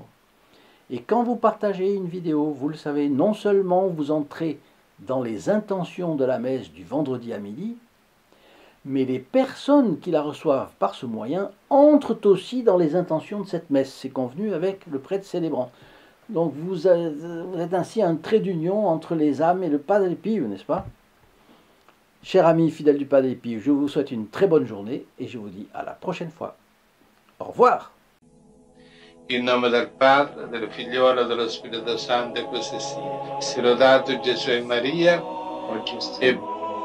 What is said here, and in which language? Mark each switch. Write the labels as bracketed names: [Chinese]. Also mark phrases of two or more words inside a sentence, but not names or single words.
[French] Et quand vous partagez une vidéo, vous le savez, non seulement vous entrez dans les intentions de la messe du vendredi à midi, mais les personnes qui la reçoivent par ce moyen entrent aussi dans les intentions de cette messe. C'est convenu avec le prêtre célébrant. Donc vous êtes ainsi un trait d'union entre les âmes et le Padre Pio, n'est-ce pas? Chers amis fidèles du Padre Pio, je vous souhaite une très bonne journée et je vous dis à la prochaine fois. Au revoir. [Italian] In nome del Padre, del Figliolo e dello Spirito Santo, così sia. Sia lodato Gesù e Maria, e